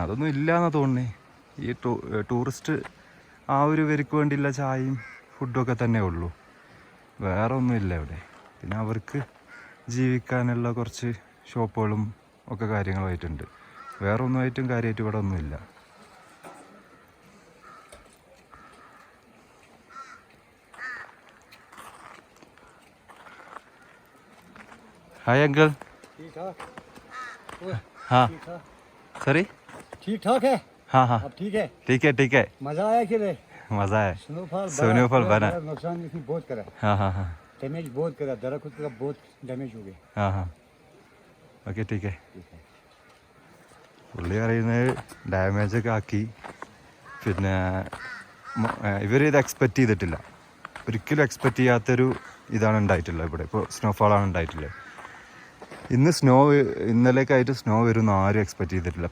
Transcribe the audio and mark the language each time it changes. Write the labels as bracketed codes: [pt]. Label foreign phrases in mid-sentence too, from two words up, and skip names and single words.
[ml] അതൊന്നും ഇല്ലയെന്നാണ് തോന്നുന്നത്. ഈ ടൂറിസ്റ്റ് ആ ഒരു പേർക്ക് വേണ്ടിയുള്ള ചായയും ഫുഡൊക്കെ തന്നെ ഉള്ളൂ, വേറെ ഒന്നുമില്ല ഇവിടെ. പിന്നെ അവർക്ക് ജീവിക്കാനുള്ള കുറച്ച് ഷോപ്പുകളും ഒക്കെ കാര്യങ്ങളുമായിട്ടുണ്ട്. വേറെ ഒന്നുമായിട്ടും കാര്യമായിട്ട് ഇവിടെ ഒന്നുമില്ല. [hi] हाय अंकल। ठीक ठाक। हाँ ठीक ठाक। सॉरी ठीक ठाक है। हाँ हाँ अब ठीक है। ठीक है मजा आया कि नहीं? मज़ा है। स्नोफॉल बना नुकसान इसने बहुत करा। हाँ हाँ हाँ डैमेज बहुत करा, दरख्त का बहुत डैमेज हो गया। हाँ हाँ [ml] ഓക്കെ ടീക്കേ. പുള്ളി പറയുന്നത് ഡാമേജൊക്കെ ആക്കി. പിന്നെ ഇവരിത് എക്സ്പെക്റ്റ് ചെയ്തിട്ടില്ല, ഒരിക്കലും എക്സ്പെക്റ്റ് ചെയ്യാത്തൊരു ഇതാണ് ഉണ്ടായിട്ടുള്ളത് ഇവിടെ. ഇപ്പോൾ സ്നോഫോളാണ് ഉണ്ടായിട്ടുള്ളത്. ഇന്നലേക്കായിട്ട് സ്നോ വരുമെന്ന് ആരും എക്സ്പെക്റ്റ് ചെയ്തിട്ടില്ല.